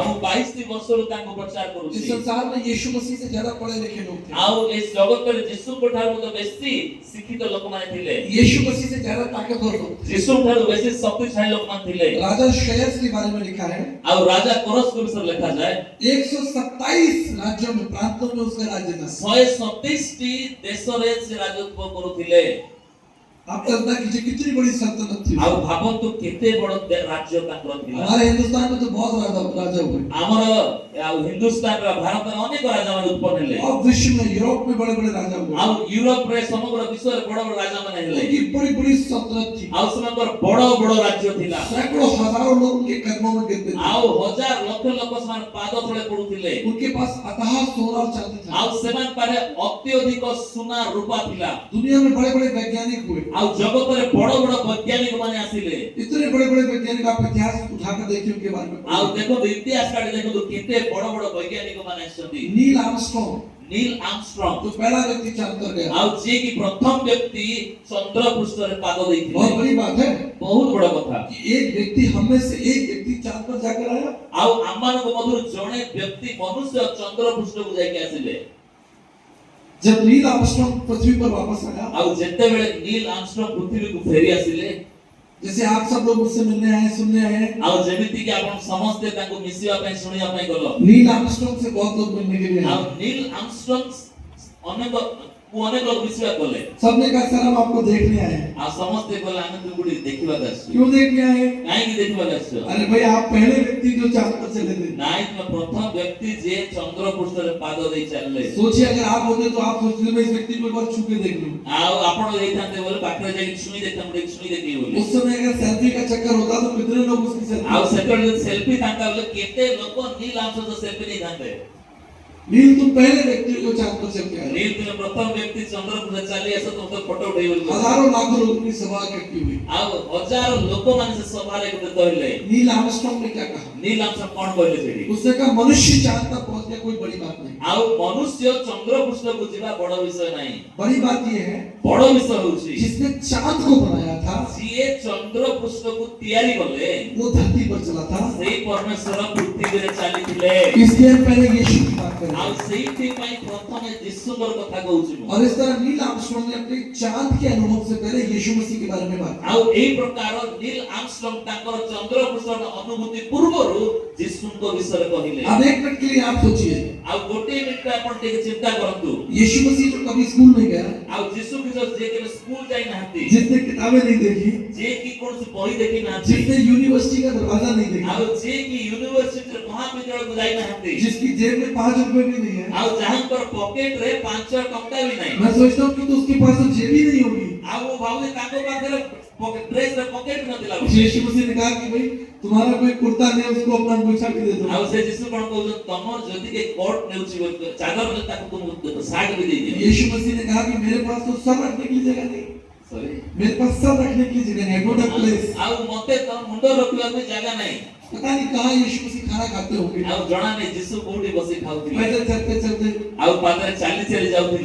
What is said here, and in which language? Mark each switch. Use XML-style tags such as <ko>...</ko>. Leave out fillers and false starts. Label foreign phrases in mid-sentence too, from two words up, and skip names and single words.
<or>ଆଉ 22 ବର୍ଷରୁ ତାଙ୍କୁ ପ୍ରଚାର</or> <hi>इस</hi> <or>କରୁଛି।</or> <hi>संसार में यीशु मसीह से ज्यादा पढ़े लिखे लोग थे,</hi> <or>ଆଉ ଏ ଜଗତରେ ଯୀଶୁଙ୍କ ଠାରୁ ତ ବେଶୀ ଶିକ୍ଷିତ ଲୋକମାନେ ଥିଲେ,</or> <hi>यीशु मसीह से ज्यादा ताकतवर लोग थे।</hi> <or>ଯୀଶୁଙ୍କ ଠାରୁ ବେଶୀ ଶକ୍ତିଶାଳୀ ଲୋକମାନେ ଥିଲେ।</or> <hi>राजा श्रेयस के बारे में लिखा है,</hi> <or>ଆଉ ରାଜା କୋରସଙ୍କ ବିଷୟରେ ଲେଖାଯାଏ</or> <hi>127 राज्यों में, प्रांतों में उसका राज्य था।</hi> <or>127ଟି ଦେଶରେ ସେ ରାଜତ୍ୱ କରୁଥିଲେ।</or> <hi>आप कल्पना कीजिए कितनी बड़ी सल्तनत थी।</hi> <or>ଆଉ ଭାବନ୍ତୁ କେତେ ବଡ ରାଜ୍ୟ ତାଙ୍କର ଥିଲା।</or> <hi>हमारे हिंदुस्तान में तो बहुत राजा हुए,</hi> <or>ଆମର ଆଉ ହିନ୍ଦୁସ୍ତାନର ଭାରତର ଅନେକ ରାଜାମାନେ ଉତ୍ପନ୍ନ ହେଲେ।</or> <hi>और विश्व में यूरोप में बड़े बड़े राजा हुए,</hi> <or>ଆଉ ୟୁରୋପରେ ସମଗ୍ର ବିଶ୍ୱରେ ବଡ ବଡ ରାଜାମାନେ ହେଲେ।</or> <hi>उनकी बड़ी बड़ी सल्तनत थी।</hi> <or>ଆଉ ସେମାନଙ୍କର ବଡ ବଡ ରାଜ୍ୟ ଥିଲା।</or> <hi>सैकड़ों हजारों लोग उनके कदमों में गिरते थे।</hi> <or>ଆଉ ହଜାର ଲକ୍ଷ ଲୋକ ସେମାନେ ପାଦ ତଳେ ପଡୁଥିଲେ।</or> <hi>उनके पास अथाह सोना और चांदी था।</hi> <or>ଆଉ ସେମାନଙ୍କ ପାଖରେ ଅତ୍ୟଧିକ ସୁନା ରୂପା ଥିଲା।</or> <hi>दुनिया में बड़े बड़े वैज्ञानिक हुए,</hi> <or>ଆଉ ଜଗତରେ ବଡ଼ ବଡ଼ ବୈଜ୍ଞାନିକ ମାନେ ଆସିଲେ</or> <hi>इतने बड़े बड़े वैज्ञानिक आप इतिहास उठाकर देखिए उनके बारे में</hi> <or>ଆଉ ଦେଖନ୍ତୁ ଇତିହାସ କାଢି ଦେଖନ୍ତୁ କେତେ ବଡ଼ ବଡ଼ ବୈଜ୍ଞାନିକ ମାନେ ଆସିଛନ୍ତି</or> <hi>नील आर्मस्ट्रॉन्ग नील आर्मस्ट्रॉन्ग तो पहला व्यक्ति चांद पर गया</hi> <or>ଆଉ ଯିଏ କି ପ୍ରଥମ ବ୍ୟକ୍ତି ଚନ୍ଦ୍ର ପୃଷ୍ଠରେ ପାଦ</or> <hi>बहुत</hi> <or>ଦେଇଥିଲେ</or> <hi>बड़ी बात है</hi> <or>ବହୁତ ବଡ଼ କଥା</or> <hi>कि एक व्यक्ति हम में से एक व्यक्ति चांद पर जाकर आया</hi> <or>ଆଉ ଆମମାନଙ୍କ ମଧ୍ୟରୁ ଜଣେ ବ୍ୟକ୍ତି ମନୁଷ୍ୟ ଚନ୍ଦ୍ର ପୃଷ୍ଠକୁ ଯାଇକି ଆସିଲେ</or> <hi>जब नील आर्मस्ट्रॉन्ग पृथ्वी पर वापस आया</hi> <or>ଆଉ ଯେତେବେଳେ ନୀଲ ଆର୍ମଷ୍ଟ୍ରଙ୍ଗ ପୃଥିବୀକୁ ଫେରି ଆସିଲେ</or> <hi>जैसे आप सब लोग मुझसे मिलने आए सुनने आए</hi> <or>ଆଉ ଯେମିତି କି ଆପଣ ସମସ୍ତେ ତାଙ୍କୁ ମିଶିବା ପାଇଁ ଶୁଣିବା ପାଇଁ ଗଲ</or> <hi>नील आर्मस्ट्रॉन्ग से बहुत लोग मिलने के लिए</hi> <or>ଆଉ</or> <hi>आए</hi> <or>ନୀଲ ଆର୍ମଷ୍ଟ୍ରଙ୍ଗ ଅନେକ ଲୋକ ମିଶିବା କଲେ</or> <hi>सबने कहा सर हम आपको देखने आए हैं</hi> <or>ଆଉ ସମସ୍ତେ କହିଲେ ଆମେ ତୁମକୁ ଦେଖିବାକୁ ଆସିଛୁ</or> <hi>क्यों देखने आए हैं?</hi> <or>କାହିଁକି ଦେଖିବାକୁ ଆସିଛ</or> <hi>अरे भाई आप पहले व्यक्ति जो चांद पर चले थे</hi> <or>ନାଇଁ ତୁମେ ପ୍ରଥମ ବ୍ୟକ୍ତି ଯିଏ ଚନ୍ଦ୍ର ପୃଷ୍ଠରେ ପାଦ ଦେଇ ଚାଲିଲେ</or> <hi>सोचिए अगर आप होते तो आप सोचते मैं इस व्यक्ति को एक बार छू के देख लूं</hi> <or>ଆଉ ଆପଣ ଯାଇଥାନ୍ତେ ବୋଲେ ପାଖରେ ଯାଇକି ଛୁଇଁ ଦେଖିଥାନ୍ତେ ଛୁଇଁ ଦେଖିବି ବୋଲି</or> <hi>उस समय अगर सेल्फी का चक्कर होता तो कितने लोग उसकी</hi> <or>ଆଉ</or> <hi>सेल्फी</hi> <or>ସେତେବେଳେ ଯଦି ସେଲ୍ଫି ଥାନ୍ତା ବୋଲେ କେତେ ଲୋକ ନୀଲ ଆର୍ମଷ୍ଟ୍ରଙ୍ଗ ସେଲ୍ଫି ନେଇଥାନ୍ତେ</or> <hi>नील तुम पहले व्यक्ति को चांद पर चल के आए</hi> <or>ନୀଲ ତୁମେ ପ୍ରଥମ ବ୍ୟକ୍ତି ଚନ୍ଦ୍ର ପୃଷ୍ଠରେ ଚାଲି ଆସ ତୁମ ଫଟୋ ଉଠେଇବ ବୋଲି</or> <hi>हजारों लाखों लोगों की सभा इकट्ठी हुई</hi> <or>ଆଉ ହଜାର ଲୋକମାନେ ସେ ସଭାରେ ଏକତ୍ରିତ ହେଲେ</or> <hi>नील आर्मस्ट्रॉन्ग ने क्या कहा</hi> <or>ନୀଲ ଆର୍ମଷ୍ଟ୍ରଙ୍ଗ କଣ କହିଲେ ସେଠି</or> <hi>उसने कहा मनुष्य चांद पर पहुंच गया कोई बड़ी बात नहीं</hi> <or>ଆଉ ମନୁଷ୍ୟ ଚନ୍ଦ୍ର ପୃଷ୍ଠକୁ ଯିବା ବଡ଼ ବିଷୟ ନାହିଁ</or> <hi>बड़ी बात यह है</hi> <or>ବଡ଼ ବିଷୟ ହେଉଛି</or> <hi>जिसने चांद को बनाया था</hi> <or>ଯିଏ ଚନ୍ଦ୍ର ପୃଷ୍ଠକୁ ତିଆରି କଲେ</or> <hi>वो धरती पर चला था</hi> <or>ସେଇ ପରମେଶ୍ୱର ପୃଥିବୀରେ चालिथिले</or> <hi>इसलिए हम पहले यीशु की बात करें</hi> <or>ଆଉ ସେଇଥି ପାଇଁ ପ୍ରଥମେ ଯୀଶୁଙ୍କର କଥା କହୁଛି ମୁଁ</or> <hi>और इस तरह नील आर्मस्ट्रॉन्ग ने अपने चांद के अनुभव से पहले यीशु मसीह के बारे में बात की</hi> <or>ଆଉ ଏଇ ପ୍ରକାର ନୀଲ ଆର୍ମଷ୍ଟ୍ରଙ୍ଗ ତାଙ୍କର ଚନ୍ଦ୍ର ପୃଷ୍ଠର ଅନୁଭୂତି ପୂର୍ବରୁ ଯୀଶୁଙ୍କ ବିଷୟରେ କହିଲେ</or> <hi>अब एक मिनट के लिए आप सोचिए</hi> <or>ଆଉ ଗୋଟିଏ ମିନିଟ ପାଇଁ ଆପଣ ଟିକେ ଚିନ୍ତା କରନ୍ତୁ</or> <hi>यीशु मसीह जो कभी स्कूल नहीं गया</hi> <or>ଆଉ ଯୀଶୁ ଖ୍ରୀଷ୍ଟ ଯିଏ କେବେ ସ୍କୁଲ ଯାଇ ନାହାନ୍ତି</or> <hi>जिसने किताबें नहीं देखी</hi> <or>ଯିଏ କି କୌଣସି ବହି ଦେଖି ନାହାନ୍ତି</or> <hi>जिसने यूनिवर्सिटी का दरवाजा नहीं देखा</hi> <or>ଆଉ ଯିଏ କି ୟୁନିଭର୍ସିଟିରେ ମହାବିଦ୍ୟାଳୟକୁ ଯାଇ ନାହାନ୍ତି</or> <hi>जिसकी जेब में 5 रुपए भी नहीं है</hi> <or>ଆଉ ଯାହାଙ୍କର ପକେଟରେ 5 ଟଙ୍କା ବି ନାହିଁ</or> <hi>मैं सोचता हूँ कि तो उसके पास तो जेब ही नहीं होगी</hi> <or>ଆଉ ମୁଁ ଭାବୁଛି ତାଙ୍କ ପାଖରେ ଡ୍ରେସରେ ପକେଟ ନଥିଲା</or> <hi>यीशु मसीह ने कहा कि भाई तुम्हारा कोई कुर्ता नहीं है, उसको अपना अंगूठा भी दे दो</hi> <or>ଆଉ ସେ ଯୀଶୁ କଣ କହୁଛନ୍ତି ତମର ଯଦି କେ କୋଟ ନେଉଛି ଚାଦର ନେଲେ ତାକୁ ତୁମ ସାର୍ଟ ବି ଦେଇଦିଅ</or> <hi>यीशु मसीह ने कहा कि मेरे पास तो सर रखने के लिए जगह नहीं</hi> <or>ସରି</or> <hi>मेरे पास सर रखने के लिए जगह नहीं</hi> <en>don't have place</en> <or>ଆଉ ମତେ ତ ମୁଣ୍ଡ ରଖିବାକୁ ଜାଗା ନାହିଁ</or> <hi>पता नहीं कहाँ यीशु मसीह खाना खाते होंगे</hi> <or>ଆଉ ଜଣା ନାହିଁ ଯୀଶୁ କୋଉଠି ବସି ଖାଉଥିଲେ</or> <hi>पैदल चलते चलते</hi> <or>ଆଉ ପାଦରେ ଚାଲି ଚାଲି ଯାଉଥିଲେ</or>